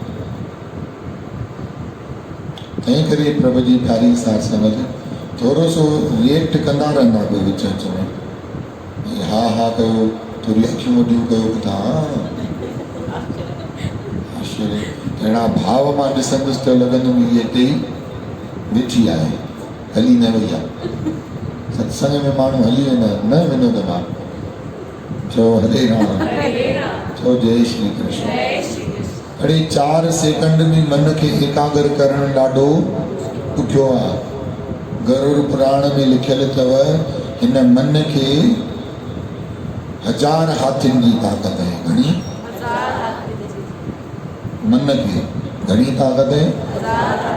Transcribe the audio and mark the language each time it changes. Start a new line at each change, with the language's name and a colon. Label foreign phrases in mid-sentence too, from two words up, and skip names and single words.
Sindhi: तंहिं करे प्रभु जी प्यारी सार समझ थोरो सो रिएक्ट कंदा रहंदा कोई विच विच में, हा हा कयो, थोरी अखियूं वॾियूं कयो, ॿुधा ईश्वर अहिड़ा भाव मां ॾिसंदुसि त लॻंदो इहे हिते ई बीठी आहे, हली न वई आहे। सत्संग में माण्हू हली वेंदा न वेंदो त मां चओ हरे राम, चओ जय श्री कृष्ण। अड़े 4 सेकंड में मन खे एकाग्र करणु ॾाढो ॾुखियो आहे। गरुड़ पुराण में लिखियल अथव हिन मन खे 1000 हाथियुनि जी ताक़त आहे। घणी मन खे घणी ताक़त आहे।